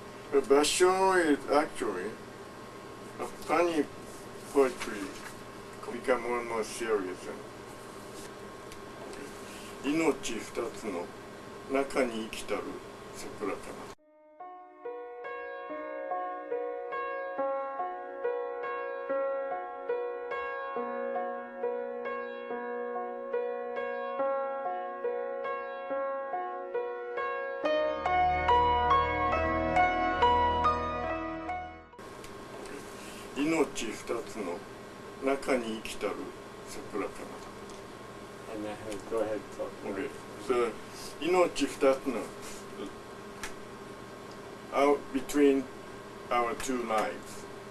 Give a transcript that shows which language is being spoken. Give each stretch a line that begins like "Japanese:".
English: But Basho is actually a funny poetry, become more and more serious.
Japanese: 命二つの中に生きたる桜かな。命二つの中に生きたる桜かな。
English: And go ahead, talk. Okay. So,
Japanese: 命二つの
English: out between our two lives.